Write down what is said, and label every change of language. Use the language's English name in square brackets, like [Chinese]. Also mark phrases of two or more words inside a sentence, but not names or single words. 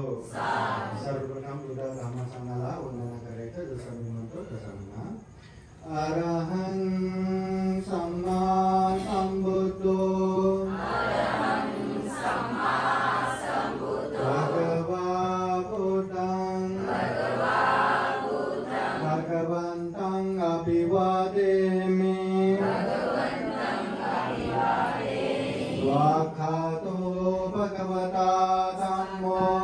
[Marathi] सर्वप्रथम बुद्ध धम्म संघाला वंदना करायचं, जसं मी म्हणतो तसं म्हणा. [Pali] अरहं सम्मा संबुद्धो भगवा बुद्धं अभिवादेमि स्वाक्षातो भगवता धम्मो